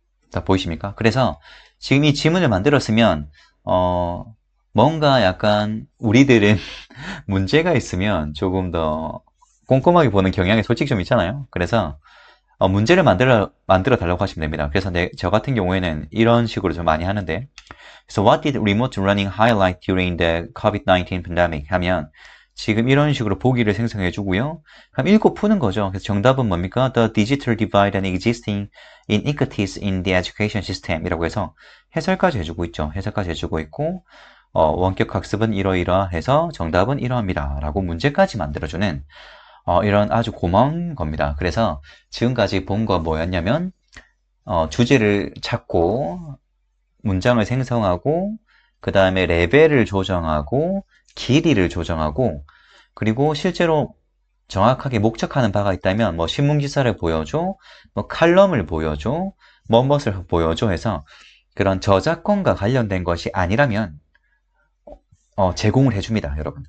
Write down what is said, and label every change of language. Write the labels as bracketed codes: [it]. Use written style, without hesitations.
[ko] 자, 보이십니까? 그래서 지금 이 지문을 만들었으면 뭔가 약간 우리들은 문제가 있으면 조금 더 꼼꼼하게 보는 경향이 솔직히 좀 있잖아요. 그래서 문제를 만들어 달라고 하시면 됩니다. 그래서 저 같은 경우에는 이런 식으로 좀 많이 하는데, 그래서 [en] what did remote learning highlight during the COVID-19 pandemic [ko] 하면 지금 이런 식으로 보기를 생성해 주고요. 그럼 읽고 푸는 거죠. 그래서 정답은 뭡니까? [en] The digital divide and existing inequities in the education system [ko] 이라고 해서 해설까지 해주고 있죠. 해설까지 해주고 있고 원격 학습은 이러이러해서 정답은 이러합니다. 라고 문제까지 만들어주는 이런 아주 고마운 겁니다. 그래서 지금까지 본 거 뭐였냐면 주제를 찾고 문장을 생성하고 그 다음에 레벨을 조정하고 길이를 조정하고 그리고 실제로 정확하게 목적하는 바가 있다면 뭐 신문기사를 보여줘, 뭐 칼럼을 보여줘, 뭐뭇을 보여줘 해서 그런 저작권과 관련된 것이 아니라면 제공을 해줍니다, 여러분.